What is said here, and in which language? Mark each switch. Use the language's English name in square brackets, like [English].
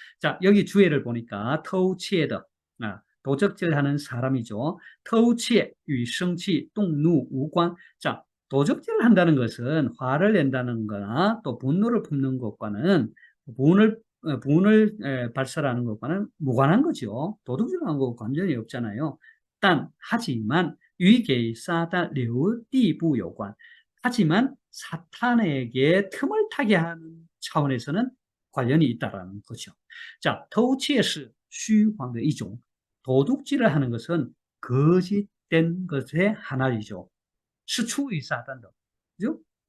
[Korean] 자, 여기 주해를 보니까 [Chinese] 偷窃的, [Korean] 도적질하는 사람이죠. [Chinese] 偷窃与生气动怒无关. [Korean] 자, 도적질을 한다는 것은 화를 낸다는 거나 또 분노를 품는 것과는 분을 발설하는 것과는 무관한 거죠. 도둑질하는 거 관련이 없잖아요. 하지만 [Chinese] 与给撒旦留地步有关. [Korean] 하지만 사탄에게 틈을 타게 하는 차원에서는 관련이 있다라는 거죠. 자, [Chinese] 偷窃是虚谎的一种. [Korean] 도둑질을 하는 것은 거짓된 것의 하나이죠. [Chinese] 是出于撒旦的. [Korean] 그죠?